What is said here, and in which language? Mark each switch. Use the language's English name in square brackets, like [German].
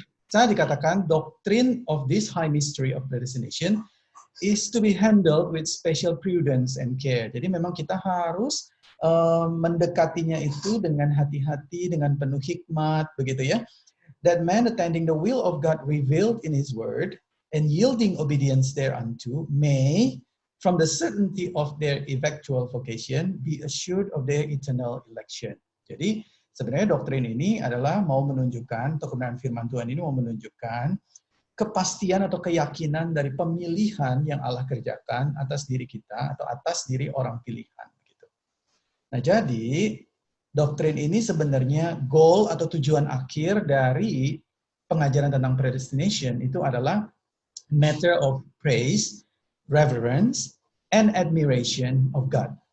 [Indonesian] Saya dikatakan, [English] doctrine of this high mystery of predestination is to be handled with special prudence and care. [Indonesian] Jadi memang kita harus mendekatinya itu dengan hati-hati, dengan penuh hikmat, begitu ya. [English] That man attending the will of God revealed in His Word and yielding obedience thereunto may, from the certainty of their effectual vocation, be assured of their eternal election. [Indonesian] Jadi sebenarnya doktrin ini adalah mau menunjukkan, atau kebenaran firman Tuhan ini mau menunjukkan kepastian atau keyakinan dari pemilihan yang Allah kerjakan atas diri kita atau atas diri orang pilihan. Gitu. Nah, jadi doktrin ini sebenarnya goal atau tujuan akhir dari pengajaran tentang predestination itu adalah [English] matter of praise, reverence, and admiration of God.